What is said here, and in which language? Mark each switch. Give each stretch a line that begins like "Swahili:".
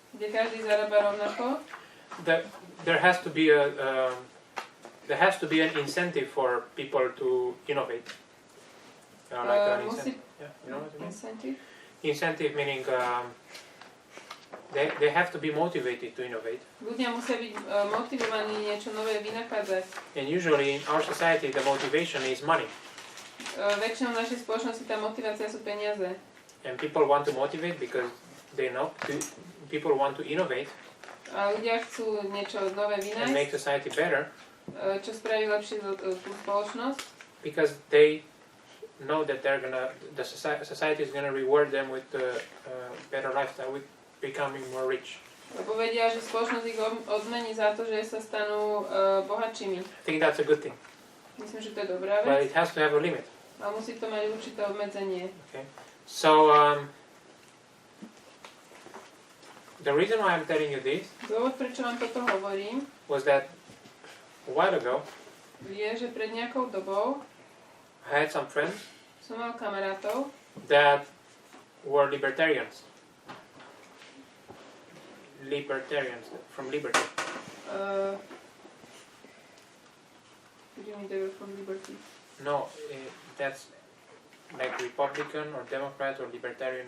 Slovak: Kde každý zarába rovnako.
English: There has to be an incentive for people to innovate.
Slovak: Musí...
English: Yeah, you know what I mean? Incentive? Incentive meaning they have to be motivated to innovate.
Slovak: Ľudia musia byť motivovaní niečo nové vynachádzať.
English: And usually in our society the motivation is money.
Slovak: Väčšinou v našej spoločnosti tá motivácia sú peniaze.
English: And people want to motivate because they know people want to innovate.
Slovak: A ľudia chcú niečo nové vynájsť.
English: And make society better.
Slovak: Čo spraví lepšie tú spoločnosť.
English: Because they know that the society is gonna reward them with a better lifestyle, with becoming more rich.
Slovak: Lebo vedia, že spoločnosť ich odmení za to, že sa stanú bohatšími.
English: I think that's a good thing.
Slovak: Myslím, že to je dobrá
English: But
Slovak: vec.
English: it has to have a limit.
Slovak: Ale musí to mať určité obmedzenie.
English: Okay. So the reason why I'm telling you this
Slovak: Dôvod, prečo vám toto hovorím,
English: was that a while ago
Slovak: je, že pred nejakou dobou
English: I had some friends
Slovak: som mal kamarátov,
English: that were libertarians. Libertarians from liberty. What do you mean they were from Liberty? No, that's like Republican or Democrat or Libertarian.